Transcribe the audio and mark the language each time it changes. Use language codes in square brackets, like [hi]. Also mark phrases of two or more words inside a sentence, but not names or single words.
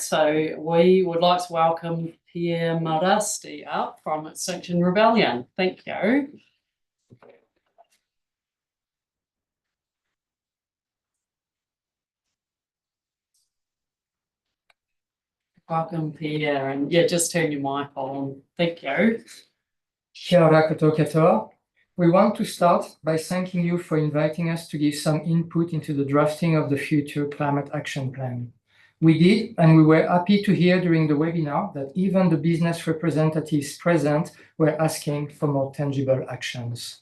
[en] So we would like to welcome Pierre Marasti up from Extinction Rebellion. Thank you. Welcome, Pierre, and just turn your mic on. Thank you. [mi] Kia ora katoa. [en] We want to start by thanking you for inviting us to give some input into the drafting of the future climate action plan. We did, and we were happy to hear during the webinar that even the business representatives present were asking for more tangible actions.